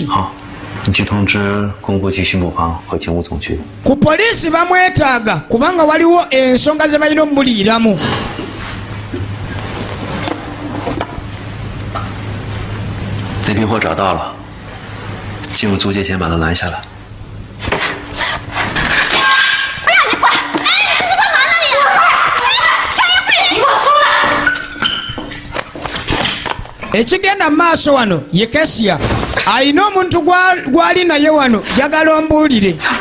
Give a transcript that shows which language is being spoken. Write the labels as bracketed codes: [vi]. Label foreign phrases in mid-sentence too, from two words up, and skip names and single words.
[zh] 好，你去通知工部局巡捕房和警务总局。 [lg] ku poliisi bamwetaaga kubanga waliwo ensonga ze balina omuliiramu. [zh] 那批货找到了，进入租界前把他拦下来。 [lg] ekigenda maaso wano ye Kasya ayina omuntu gwali naye wano jagala ombuulire.